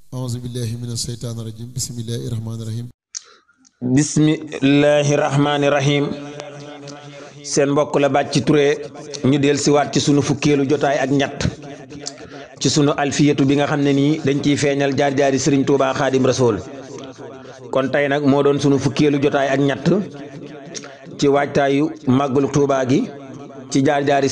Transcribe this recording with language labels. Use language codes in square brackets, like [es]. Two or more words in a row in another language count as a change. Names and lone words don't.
[ar] أعوذ بالله من الشيطان الرجيم بسم الله الرحمن الرحيم بسم الله الرحمن الرحيم [wo] seen mbokk la Bathie Touré ñu del si waat ci sunu fukkeelu jotaay ak ñett ci sunu alfiyatu bi nga xam ne nii dañ ciy feeñal jaar-jaari sëriñ Tuubaa Xaadim Rasuul kon tey nag moo doon sunu fukkeelu jotaay ak ñett ci waajtaayu màggalu Tuubaa gi ci jaar-jaari